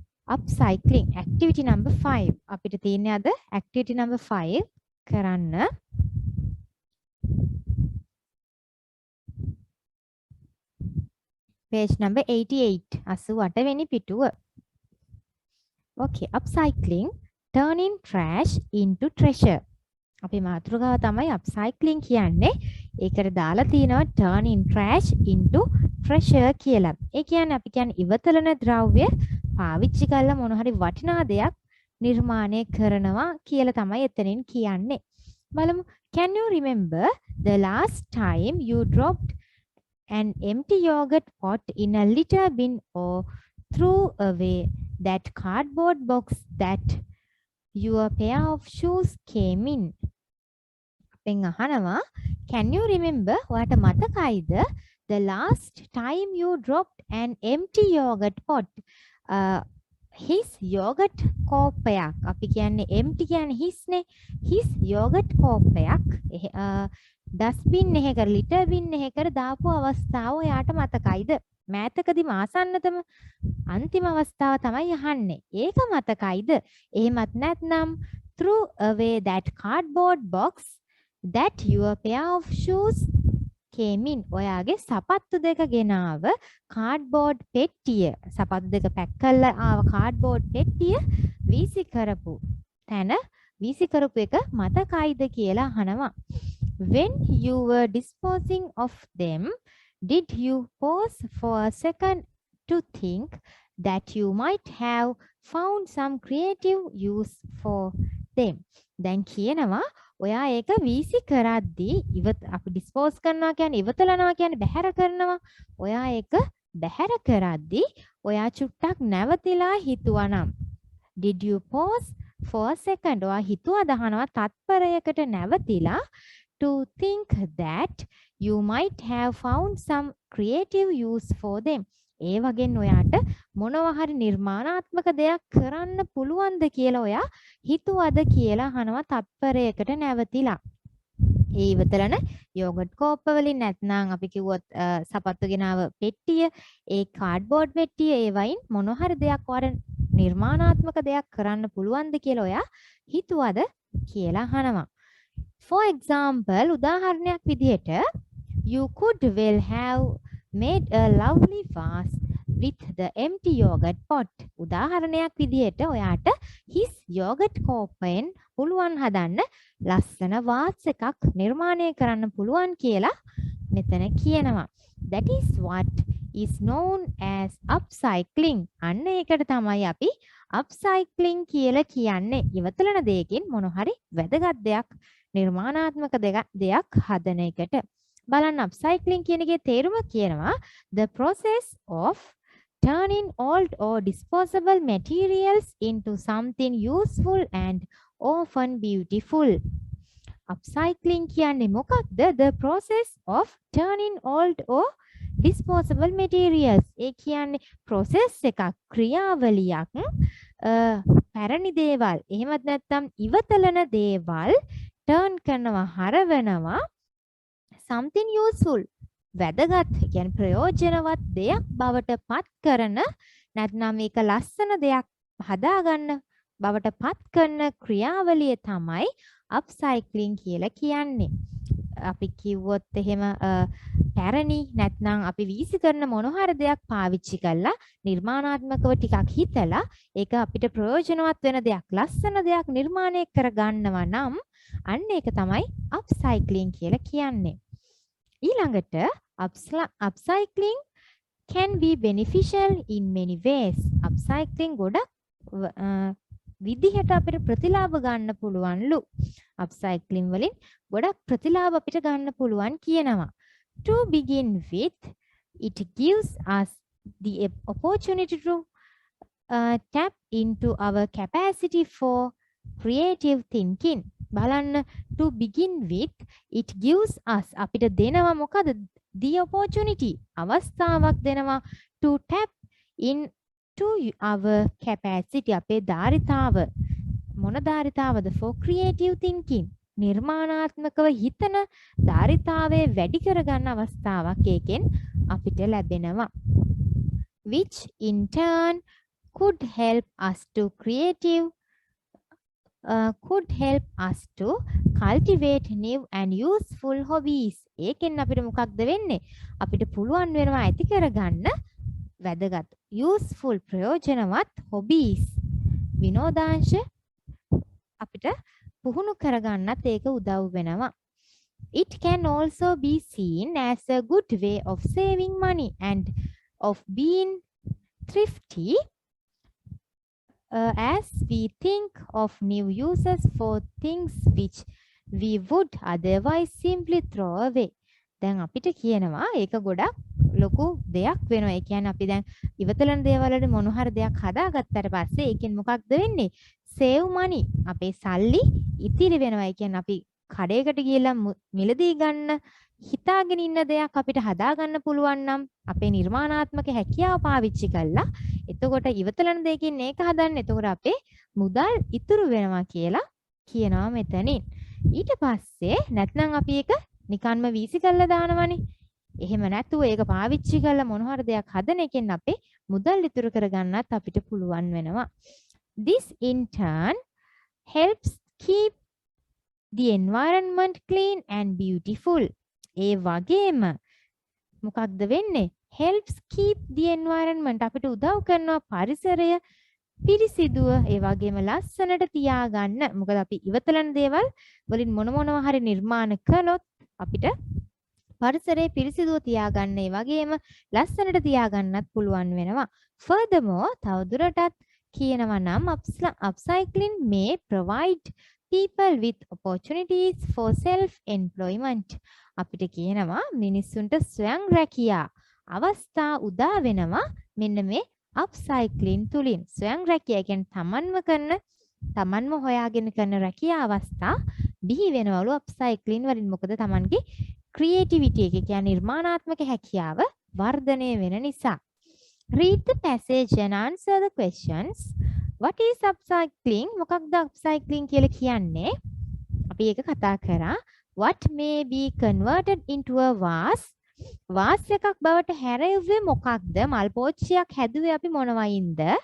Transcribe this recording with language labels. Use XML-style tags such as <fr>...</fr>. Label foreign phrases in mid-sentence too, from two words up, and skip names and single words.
<en>upcycling activity number 5</en> <si>අපිට තියෙන්නේ අද</si> <en>activity number 5</en> <si>කරන්න</si> <en>page number 88</en> <si>88 වෙනි පිටුව.</si> <en>Okay, upcycling, turning trash into treasure.</en> <si>අපි මාතෘකාව තමයි upcycling කියන්නේ. ඒකට දාලා තියෙනවා</si> <en>turning trash into treasure</en> <si>කියලා. ඒ කියන්නේ අපි කියන්නේ ඉවතලන ද්‍රව්‍ය පාවිච්චි කරලා මොන හරි වටිනා දෙයක් නිර්මාණය කරනවා කියලා තමයි එතනින් කියන්නේ. බලමු.</si> <en>Can you remember the last time you dropped an empty yogurt pot in a litter bin or threw away that cardboard box that your pair of shoes came in?</en> <si>අපෙන් අහනවා</si> <en>can you remember</en> <si>ඔයාට මතකයිද</si> <en>the last time you dropped an empty yogurt pot his yogurt</en> <si>කෝපයක් අපි කියන්නේ empty කියන්නේ his නේ</si> <en>his yogurt</en> <si>කෝපයක් dustbin එකක</si> <en>litter bin</en> <si>එකකට දාපු අවස්ථාව ඔයාට මතකයිද මෑතකදී මාසන්නතම අන්තිම අවස්ථාව තමයි අහන්නේ ඒක මතකයිද එහෙමත් නැත්නම්</si> <en>threw away that cardboard box that your pair of shoes came in</en> <si>ඔයාගේ සපත්තු දෙක ගෙනාව කාඩ්බෝඩ් පෙට්ටිය සපත්තු දෙක පැක් කරලා ආව කාඩ්බෝඩ් පෙට්ටිය වීසි කරපු තැන වීසි කරපු එක මතකයිද කියලා අහනවා</si> <en>when you were disposing of them did you pause for a second to think that you might have found some creative use for them</en> <si>දැන් කියනවා ඔයා ඒක වීසි කරද්දී අපි ඩිස්පෝස් කරනවා කියන්නේ ඉවතලනවා කියන්නේ බැහැර කරනවා ඔයා ඒක බැහැර කරද්දී ඔයා චුට්ටක් නැවතිලා හිතුවනම්</si> <en>did you pause for a second</en> <si>ඔයා හිතුවා දහනවා තත්පරයකට නැවතිලා</si> <en>to think that you might have found some creative use for them</en> <si>ඒ වගේන් ඔයාට මොනවා හරි නිර්මාණාත්මක දෙයක් කරන්න පුළුවන්ද කියලා ඔයා හිතුවද කියලා අහනවා තත්පරයකට නැවතිලා. ඒ ඉවතලන යෝගට් කෝප්ප වලින් නැත්නම් අපි කිව්වොත් සපත්තු ගෙනාව පෙට්ටිය, ඒ කාඩ්බෝඩ් පෙට්ටිය ඒ වයින් මොනවා හරි දෙයක් ඔයාට නිර්මාණාත්මක දෙයක් කරන්න පුළුවන්ද කියලා ඔයා හිතුවද කියලා අහනවා.</si> <en>For example</en> <si>උදාහරණයක් විදිහට</si> <en>you could well have made a lovely vase with the empty yogurt pot.</en> <si>උදාහරණයක් විදිහට ඔයාට</si> <en>his yogurt</en> <si>කෝපයෙන් පුළුවන් හදන්න ලස්සන වාස් එකක් නිර්මාණය කරන්න පුළුවන් කියලා මෙතන කියනවා.</si> <en>That is what is known as upcycling.</en> <si>අන්න ඒකට තමයි අපි upcycling කියලා කියන්නේ. ඉවතලන දෙයකින් මොන හරි වැදගත් දෙයක් නිර්මාණාත්මක දෙයක් හදන එකට. බලන්න upcycling කියන එකේ තේරුම කියනවා</si> <en>the process of turning old or disposable materials into something useful and often beautiful.</en> <si>Upcycling කියන්නේ මොකක්ද?</si> <en>The process of turning old or disposable materials.</en> <si>ඒ කියන්නේ process එකක් ක්‍රියාවලියක් පැරණි දේවල් එහෙමත් නැත්නම් ඉවතලන දේවල් turn කරනවා හරවනවා</si> <en>something useful</en> <si>වැදගත් කියන්නේ ප්‍රයෝජනවත් දෙයක් බවට පත් කරන නැත්නම් මේක ලස්සන දෙයක් හදාගන්න බවට පත් කරන ක්‍රියාවලිය තමයි upcycling කියලා කියන්නේ. අපි කිව්වොත් එහෙම පැරණි නැත්නම් අපි වීසි කරන මොන හරි දෙයක් පාවිච්චි කරලා නිර්මාණාත්මකව ටිකක් හිතලා ඒක අපිට ප්‍රයෝජනවත් වෙන දෙයක් ලස්සන දෙයක් නිර්මාණය කරගන්නවා නම් අන්න ඒක තමයි upcycling කියලා කියන්නේ.</si> <en>ඊළඟට upcycling can be beneficial in many ways.</en> <si>upcycling ගොඩක් විදිහට අපිට ප්‍රතිලාභ ගන්න පුළුවන්ලු. upcycling වලින් ගොඩක් ප්‍රතිලාභ අපිට ගන්න පුළුවන් කියනවා.</si> <en>To begin with, it gives us the opportunity to tap into our capacity for creative thinking. බලන්න to begin with it gives us</en> <si>අපිට දෙනවා මොකද</si> <en>the opportunity අවස්ථාවක් දෙනවා to tap into our capacity</en> <si>අපේ ධාරිතාව මොන ධාරිතාවද</si> <en>for creative thinking</en> <si>නිර්මාණාත්මකව හිතන ධාරිතාවය වැඩි කරගන්න අවස්ථාවක් ඒකෙන් අපිට ලැබෙනවා</si> <en>which in turn could help us to creative could help us to cultivate new and useful hobbies.</en> <si>ඒකෙන් අපිට මොකක්ද වෙන්නේ? අපිට පුළුවන් වෙනවා ඇති කරගන්න වැදගත් useful ප්‍රයෝජනවත් hobbies. විනෝදාංශ අපිට පුහුණු කරගන්නත් ඒක උදව් වෙනවා.</si> <en>It can also be seen as a good way of saving money and of being thrifty as we think of new uses for things which we would otherwise simply throw away.</en> <si>දැන් අපිට කියනවා ඒක ගොඩක් ලොකු දෙයක් වෙනවා. ඒ කියන්නේ අපි දැන් ඉවතලන දේවල් වල මොන හරි දෙයක් හදාගත්තට පස්සේ ඒකෙන් මොකක්ද වෙන්නේ?</si> <en>save money.</en> <si>අපේ සල්ලි ඉතිරි වෙනවා. ඒ කියන්නේ අපි කඩේකට ගිහලා මිලදී ගන්න හිතාගෙන ඉන්න දෙයක් අපිට හදාගන්න පුළුවන් නම් අපේ නිර්මාණාත්මක හැකියාව පාවිච්චි කළා. එතකොට ඉවතලන දෙයකින් මේක හදන්න. එතකොට අපේ මුදල් ඉතුරු වෙනවා කියලා කියනවා මෙතනින්. ඊට පස්සේ නැත්නම් අපි ඒක නිකන්ම වීසි කරලා දානවනේ. එහෙම නැතුව ඒක පාවිච්චි කරලා මොන හරි දෙයක් හදන එකෙන් අපේ මුදල් ඉතුරු කරගන්නත් අපිට පුළුවන් වෙනවා.</si> <en>This in turn helps keep the environment clean and beautiful.</en> <si>ඒ වගේම මොකක්ද වෙන්නේ?</si> <en>helps keep the environment</en> <si>අපිට උදව් කරනවා පරිසරය පිරිසිදුව ඒ වගේම ලස්සනට තියාගන්න. මොකද අපි ඉවතලන දේවල් වලින් මොනවා හරි නිර්මාණ කළොත් අපිට පරිසරය පිරිසිදුව තියාගන්න ඒ වගේම ලස්සනට තියාගන්නත් පුළුවන් වෙනවා.</si> <en>furthermore</en> <si>තවදුරටත් කියනවා නම්</si> <en>upcycling may provide people with opportunities for self employment.</en> <si>අපිට කියනවා මිනිස්සුන්ට ස්වයං රැකියා අවස්ථා උදා වෙනවා මෙන්න මේ upcycling තුලින්. ස්වයං රැකියා කියන්නේ තමන්ම හොයාගෙන කරන රැකියා අවස්ථා බිහි වෙනවලු upcycling වලින්. මොකද තමන්ගේ creativity එක කියන්නේ නිර්මාණාත්මක හැකියාව වර්ධනය වෙන නිසා.</si> <en>Read the passage and answer the questions. What is upcycling?</en> <si>මොකක්ද upcycling කියලා කියන්නේ? අපි ඒක කතා කරා.</si> <en>What may be converted into a vase?</en> <si>vase එකක් බවට හැරෙව්වේ මොකක්ද? මල් පෝච්චියක් හැදුවේ අපි මොනවයින්ද?</si>